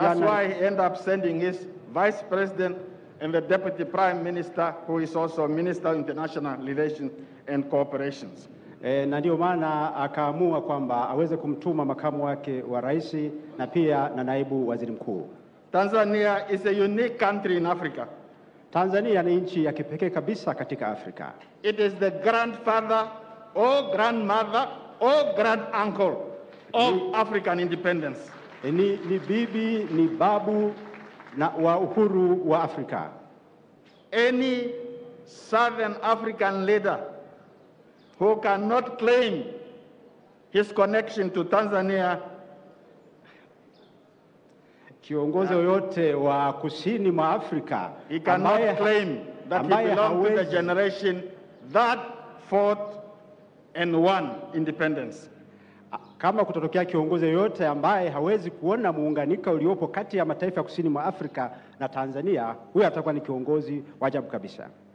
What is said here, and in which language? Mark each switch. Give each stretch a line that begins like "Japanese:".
English: that's why he ended up sending his vice president and the deputy prime minister, who is also Minister of International Relations and Cooperations.
Swahili: Na ndio maana akaamua kwamba aweze kumtuma makamu wake wa rais na pia na naibu waziri mkuu.
English: Tanzania is a unique country in Africa.
Swahili: Tanzania ni nchi ya kipekee kabisa katika Afrika.
English: It is the grandfather or grandmother or granduncle of African independence.
Swahili: Ni bibi, ni babu na wa uhuru wa Afrika.
English: Any Southern African leader who cannot claim his connection to Tanzania,
Swahili: kiongozi yoyote wa kusini mwa Afrika,
English: he cannot claim that he belongs to the generation that fought and won independence.
Swahili: Kama kutotokea kiongozi yoyote ambaye hawezi kuona muunganiko uliopo kati ya mataifa ya kusini mwa Afrika na Tanzania, huyo atakuwa ni kiongozi wa ajabu kabisa.